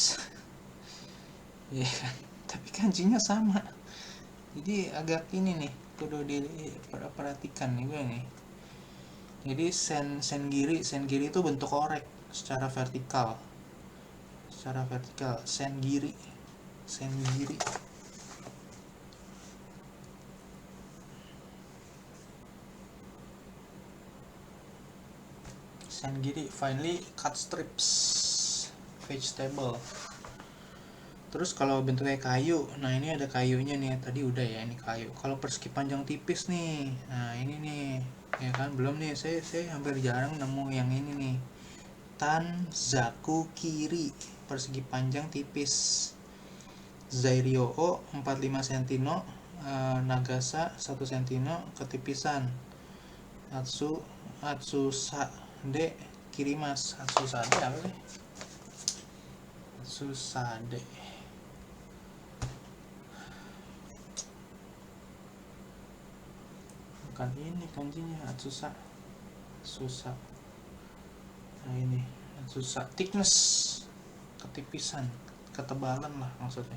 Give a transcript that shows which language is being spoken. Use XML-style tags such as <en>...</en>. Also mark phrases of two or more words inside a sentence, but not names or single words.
<id>Ya, tapi kanjinya sama. Jadi agak ini nih kudu diperhatikan nih gue nih. Jadi</id> <ja>千切り</ja> <id>itu bentuk korek secara vertikal.</id> <ja>千切り.</ja> <en>Finely cut strips vegetable.</en> <id>Terus kalau bentuknya kayu, nah ini ada kayunya nih, tadi udah ya ini kayu. Kalau persegi panjang tipis nih, nah ini nih, ya kan belum nih, saya hampir jarang nemu yang ini nih.</id> <ja>短冊切り,</ja> <id>persegi panjang tipis.</id> <ja>材料 45 cm、長さ 1 cm ketipisan. 厚さで切ります. 厚さで</ja> <id>apa sih?</id> <ja>厚さで.</ja> <id>Bukan ini kanjinya, Atsusa. Nah ini Atsusa, thickness, ketipisan, ketebalan lah maksudnya.</id>